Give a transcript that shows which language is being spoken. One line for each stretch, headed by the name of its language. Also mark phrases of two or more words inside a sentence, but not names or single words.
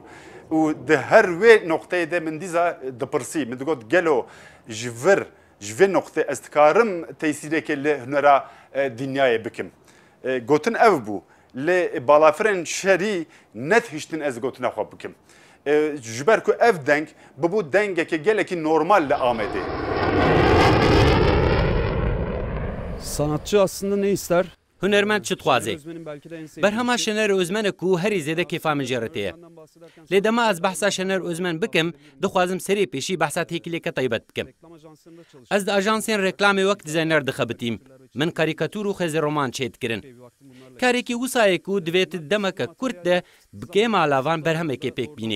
Kurdish: û di her wê nokteyê de min dîza dipirsî min digot gelo ji vir ji vê noktê ez dikarim tesîrekê li hunera dinyayê bikim. Gotin ev bû lê balafirên şerî netihiştin ez gotina xwe bikim. Ji ber ku ev deng bibû dengekê gelekî normal li Amedê.
Turkish: Sanatçı aslında ne ister?
Kurdish: Hunermend çi dixwaze? Berhema Şener Özmen ku herî zêde kêfa min jê re tê ye. Lê dema ez behsa Şener Özmen bikim, dixwazim serê pêşî behsa têkilêke taybet bikim. Ez di ajansên reklamê wek dizayner dixebitîm. Min karîkatûr û xêzê roman çê dikirin. Karekî wisa ku divê tu demeke Kurd de bi kêma lavan berhemekê pêk bînî.